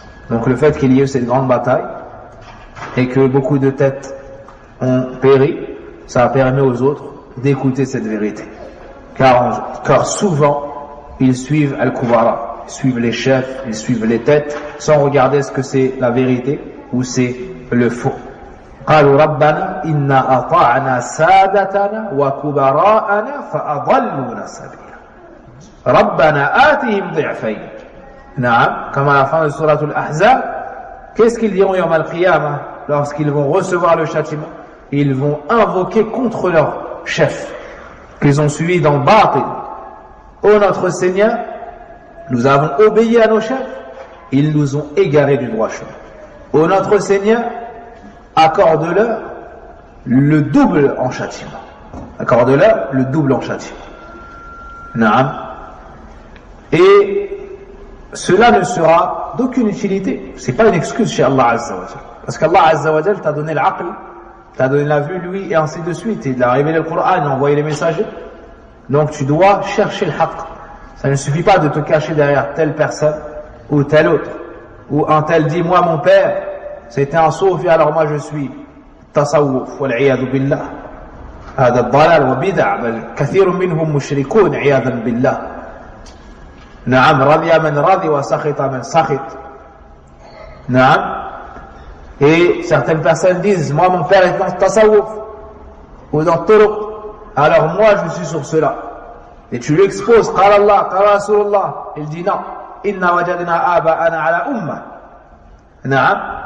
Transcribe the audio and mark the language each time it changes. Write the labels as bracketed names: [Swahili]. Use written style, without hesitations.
[French] Donc le fait qu'il y ait eu cette grande bataille et que beaucoup de têtes ont péri, ça a permis aux autres d'écouter cette vérité. Car souvent, ils suivent Al-Kubara, ils suivent les chefs, ils suivent les têtes, sans regarder ce que c'est la vérité ou c'est le faux. [Arabic] قالوا ربنا إنا أطعنا سادتنا وكبراءنا فأضلونا سبيلا ربنا آتهم ضعفين. [French] نعم, comme à la fin de Surah Al-Ahzab, qu'est-ce qu'ils diront Yawm al-Qiyamah lorsqu'ils vont recevoir le châtiment? Ils vont invoquer contre leur chef qu'ils ont suivi dans le batil. Ô notre Seigneur, nous avons obéi à nos chefs Ils nous ont égarés du droit chemin. Ô notre Seigneur, accorde-leur le double en châtiment. Accorde-leur le double en châtiment. Naam. Et cela ne sera d'aucune utilité. C'est pas une excuse chez Allah Azza wa Jal. Parce qu'Allah Azza wa Jal t'a donné l'aql, t'a donné la vue, lui, et ainsi de suite. Il a révélé le Coran, il a envoyé les messagers. Donc tu dois chercher le haqq. Ça ne suffit pas de te cacher derrière telle personne ou telle autre. Ou un tel dit, moi mon père, c'était un soufi, alors moi je suis tasawwuf, [Arabic] wal'iyadu billah. هذا الضلال وبدع بل كثير منهم مشركون عياذا بالله. نعم رضي من رضي وسخط من سخط. نعم. [French] Et certaines personnes disent, moi mon père est dans le tasawwuf ou dans le turuq, alors moi je suis sur cela. Et tu lui exposes, [Arabic] qala Allah, qala Rasulullah, [French] il dit non, [Arabic] inna wajadna aba'ana ala umma. [French] Na'am.